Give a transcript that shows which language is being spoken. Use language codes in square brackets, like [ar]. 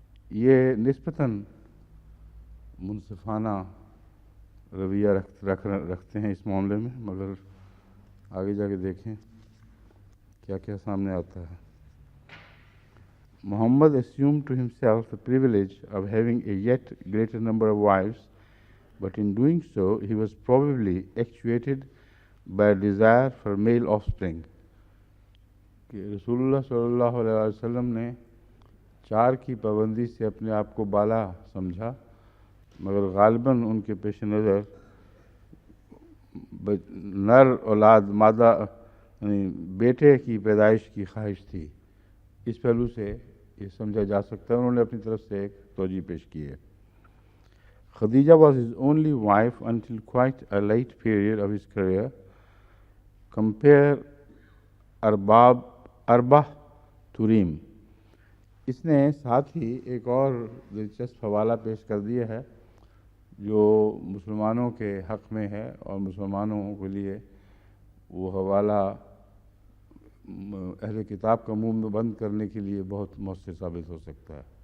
[ur] یہ نسبتاً منصفانہ رویہ رکھتے ہیں اس معاملے میں, مگر آگے جا کے دیکھیں کیا کیا سامنے آتا ہے. [en] Muhammad assumed to himself the privilege of having a yet greater number of wives, but in doing so he was probably actuated by a desire for male offspring. [ur] کہ رسول اللہ صلی اللہ علیہ وسلم نے 4 کی پابندی سے اپنے آپ کو بالا سمجھا, مگر غالباً ان کے پیش نظر نر اولاد مادہ یعنی بیٹے کی پیدائش کی خواہش تھی. اس پہلو سے یہ سمجھا جا سکتا ہے. انہوں نے اپنی طرف سے ایک توجہ پیش کی ہے. [en] Khadija was his only wife until quite a late period of his career. Compare ارباہ توریم. [ur] اس نے ساتھ ہی ایک اور دلچسپ حوالہ پیش کر دیا ہے جو مسلمانوں کے حق میں ہے, اور مسلمانوں کے لیے وہ حوالہ اہل کتاب کا منہ بند کرنے کے لیے بہت مؤثر ثابت ہو سکتا ہے.